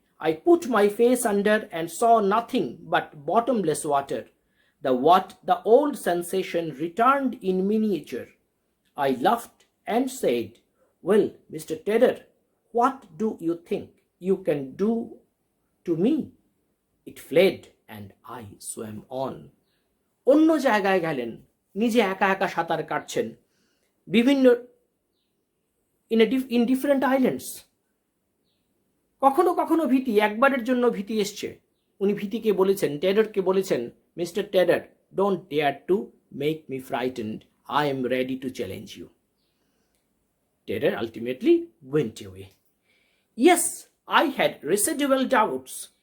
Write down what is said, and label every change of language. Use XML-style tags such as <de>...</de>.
<en>I put my face under and saw nothing but bottomless water. The old sensation returned in miniature. I laughed and said, "Well, Mr. Terror, what do you think you can do to me?" It fled and I swam on.</en> <bn>অন্য জায়গায় গেলেন, নিজে একা একা সাঁতার কাটছেন বিভিন্ন</bn> <en>in different islands.</en> <bn>কখনো কখনো ভীতি, একবারের জন্য ভীতি এসছে, উনি ভীতিকে বলেছেন, টেররকে বলেছেন,</bn> <en>Mister terror, don't dare to make me frightened, I am ready to challenge you. Terror ultimately went away. Yes, I had residual doubts.</en>